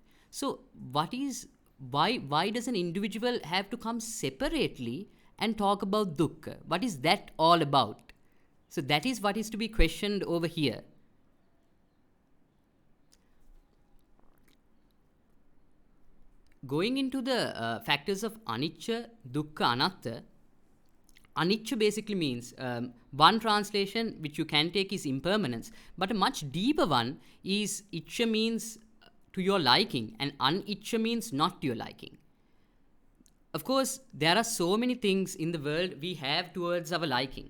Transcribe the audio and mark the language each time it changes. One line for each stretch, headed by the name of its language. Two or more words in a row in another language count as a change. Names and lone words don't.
English: So why does an individual have to come separately and talk about dukkha? What is that all about? So that is what is to be questioned over here. Going into the factors of
Pali: anicca, dukkha, anatta,
English: anicca basically means, one translation which you can take is impermanence, but a much deeper one is iccha means to your liking and aniccha means not to your liking. Of course, there are so many things in the world we have towards our liking.